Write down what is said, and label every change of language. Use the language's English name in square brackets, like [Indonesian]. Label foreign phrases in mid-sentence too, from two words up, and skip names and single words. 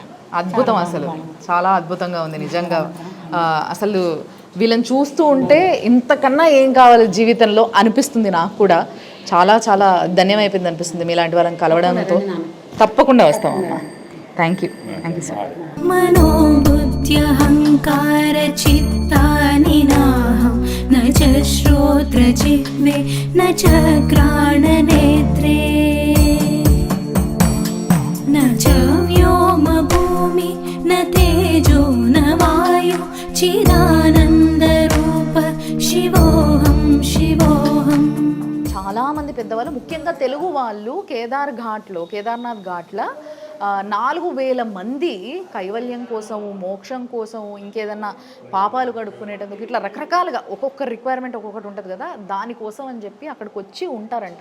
[Telugu] అద్భుతం, అసలు చాలా అద్భుతంగా ఉంది నిజంగా. అసలు వీళ్ళని చూస్తూ ఉంటే ఇంతకన్నా ఏం కావాలి జీవితంలో అనిపిస్తుంది నాకు కూడా. చాలా చాలా ధన్యమైపోయింది అనిపిస్తుంది మీలాంటి వాళ్ళని కలవడంతో. తప్పకుండా వస్తాం అమ్మా. [English] thank you sir. [Sanskrit] मनोबुद्ध्यहङ्कार चित्तानि नाहं न च श्रोत्रजिह्वे न च घ्राणनेत्रे न च व्योमभूमि न तेजो न वायु चिदानन्दरूप शिवोऽहं शिवोऽहं. [Telugu] చాలామంది పెద్దవాళ్ళు, ముఖ్యంగా తెలుగు వాళ్ళు కేదార్నాథ్ ఘాట్లో 4000 మంది కైవల్యం కోసము, మోక్షం కోసము, ఇంకేదన్నా పాపాలు కడుక్కునేటందుకు ఇట్లా రకరకాలుగా ఒక్కొక్క రిక్వైర్మెంట్ ఒక్కొక్కటి ఉంటుంది కదా, దానికోసం అని చెప్పి అక్కడికి వచ్చి ఉంటారంట.